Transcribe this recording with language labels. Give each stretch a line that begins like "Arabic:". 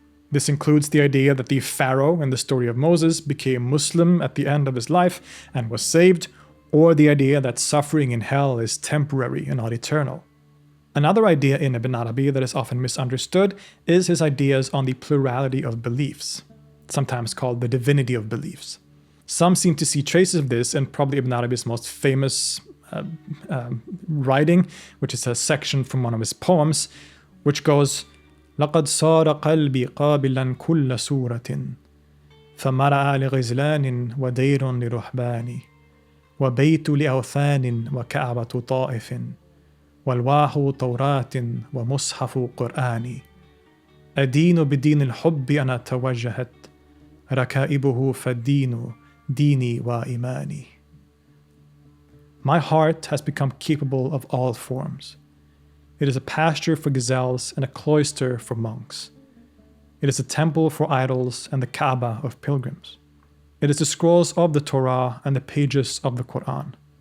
English: This includes the idea that the pharaoh in the story of Moses became Muslim at the end of his life and was saved, or the idea that suffering in hell is temporary and not eternal. Another idea in Ibn Arabi that is often misunderstood is his ideas on the plurality of beliefs, sometimes called the divinity of beliefs. Some seem to see traces of this in probably Ibn Arabi's most famous writing, which is a section from one of his poems, which goes,
Arabic: لَقَدْ صَارَ قَلْبِي قَابِلًا كُلَّ سُورَةٍ فَمَرَعَ لِغِزْلَانٍ وَدَيْرٌ لِرُحْبَانٍ وَبَيْتُ لِأَوْثَانٍ وَكَعْبَةُ طَائِفٍ وَالْوَاحُ تَوْرَاتٍ وَمُصْحَفُ قُرْآنٍ أدين بدين الحب أنا توجهت ركائبه فالدين ديني وإيماني.
English: My heart has become capable of all forms. It is a pasture for gazelles and a cloister for monks. It is a temple for idols and the Kaaba of pilgrims. It is the scrolls of the Torah and the pages of the Quran.